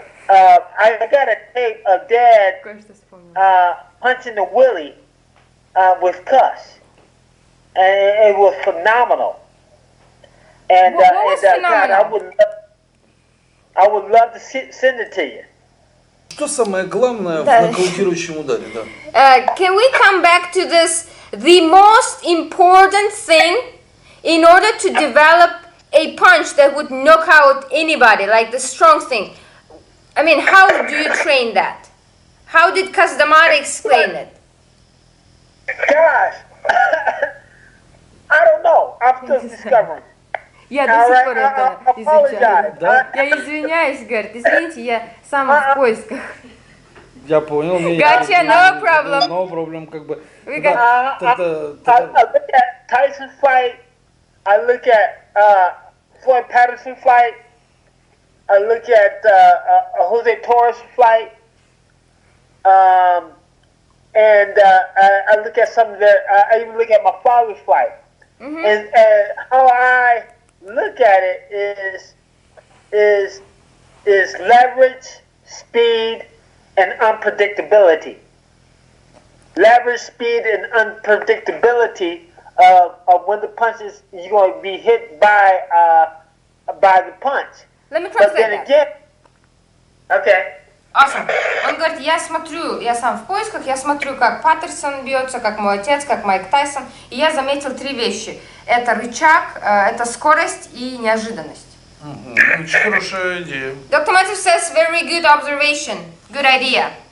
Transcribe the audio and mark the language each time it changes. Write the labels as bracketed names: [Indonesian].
[English] I got a tape of Dad punching the willy with Cus, and it was phenomenal. And, What was phenomenal? God, I would love to send it to you. [Russian] Что самое главное в нокаутирующем ударе, да? [English] Can we come back to this? The most important thing in order to develop a punch that would knock out anybody, like the strong thing. I mean, how do you train that? How did Kasa D Amато explain it? Gosh, I don't know. I'm still discovering. [Russian] Я до сих пор это изучаю. Я извиняюсь, говорит, извините, я сам в поисках. Я понял. [English] Gotcha, no problem. No problem, [Russian] как бы. [English] We got... I look at Tyson fight. I look at Floyd Patterson fight. I look at Jose Torres fight. And I look at some of their. I even look at my father's fight. Mm-hmm. And how I look at it is leverage, speed, and unpredictability. Leverage, speed, and unpredictability of when the punch is you're going to be hit by the punch. Let me translate but then that. Again, okay. Awesome. [Russian] Он говорит, я смотрю, я сам в поисках, я смотрю, как Паттерсон бьется, как мой отец, как Майка Тайсон, и я заметил 3 вещи. Это рычаг, это скорость и неожиданность. Очень хорошая идея. [English] Dr. Mathis says, very good observation, good idea.